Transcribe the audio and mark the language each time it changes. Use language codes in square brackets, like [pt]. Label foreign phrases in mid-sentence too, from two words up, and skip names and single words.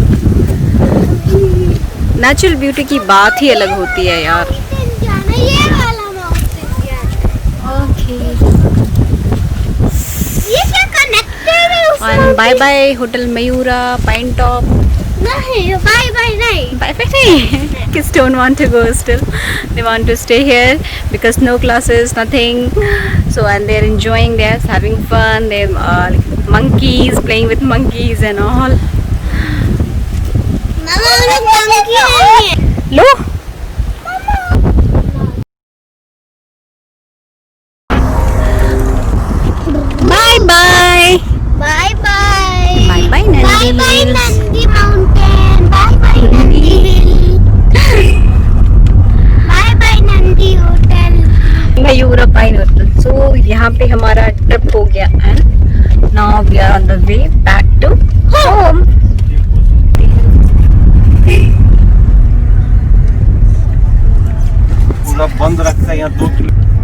[en] natural beauty [hi] की बात ही अलग होती है यार. [en] OK, and bye bye Hotel Mayura Pine Top. [hi] नहीं, [en] bye bye [hi] नहीं. [en] Bye bye. Kids don't want to go still. They want to stay here because no classes, nothing. So and they're enjoying. They're having fun. They're like monkeys playing with monkeys and all. [hi] मामा लोग monkey हैं. Lo. [en] Bye bye. Bye bye. Bye bye Nandi. Bye bye Nandi Mountain. Bye bye Nandi Hill. Bye bye Nandi Hotel. मयूरा पाइन होटल. So [hi] यहाँ पे हमारा ट्रिप हो गया [en] and now we are on the way back to home. [hi] पूरा बंद रखता है यहाँ 2 किलो.